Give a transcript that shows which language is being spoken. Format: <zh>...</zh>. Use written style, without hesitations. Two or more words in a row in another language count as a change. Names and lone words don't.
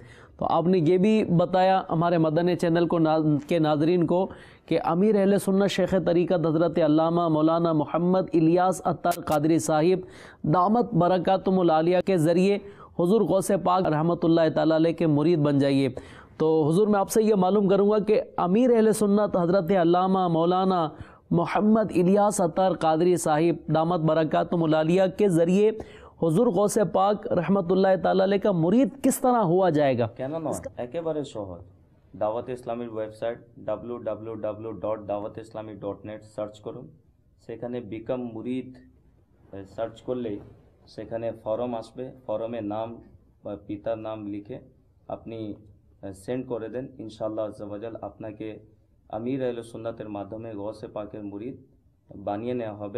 <ur>تو آپ نے یہ بھی بتایا ہمارے مدنی چینل کے ناظرین کو کہ امیر اہل سنت شیخ طریقت حضرت علامہ مولانا محمد الیاس عطار قادری صاحب</ur> <ar>دامت برکاتہم العالیہ</ar> <ur>کے ذریعے حضور غوث پاک</ur> <ar>رحمۃ اللہ تعالیٰ علیہ</ar> <ur>کے مرید بن جائیے۔ تو حضور میں آپ سے یہ معلوم کروں گا کہ امیر اہل سنت حضرت علامہ مولانا محمد الیاس عطار قادری صاحب</ur> <ar>دامت برکاتہم العالیہ</ar> <ur>کے ذریعے حضور غوث پاک</ur> <ar>رحمۃ اللہ تعالیٰ علیہ</ar> <ur>کا مرید کس طرح ہوا جائے گا؟</ur> <bn>কেন নয়, একেবারে সহজ। দাওয়াত ইসলামীর ওয়েবসাইট www.dawatislami.net সার্চ করুন, সেখানে বিকাম মুরিদ সার্চ করলেই সেখানে ফরম আসবে। ফরমে নাম বা পিতার নাম লিখে আপনি সেন্ড করে দেন,</bn> <ar>إن شاء الله عز وجل</ar> <bn>আপনাকে আমির আহলে সুন্নাতের মাধ্যমে গৌসে পাকের মুরিদ বানিয়ে নেওয়া হবে।</bn>